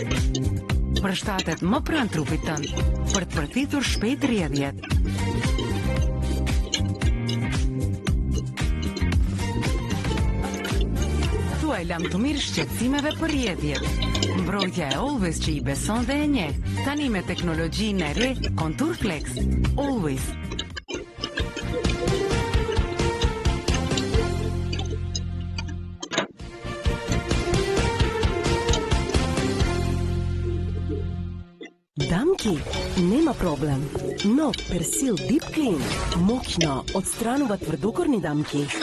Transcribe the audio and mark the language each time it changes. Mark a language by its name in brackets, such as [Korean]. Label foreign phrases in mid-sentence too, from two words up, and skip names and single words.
[Albanian] Përshtatet më pranë trupit tënd për të përfitur shpejt rjedhjet. Thuaj lam të mirë shqetësimeve për rjedhjet. Mbrojtja e Always që i beson dhe e njeh. Tani me teknologjinë e re Contour Flex. Always. [Macedonian] Дамки, нема проблем. Нов Persil Deep Clean мощно отстранува твърдокорни дамки.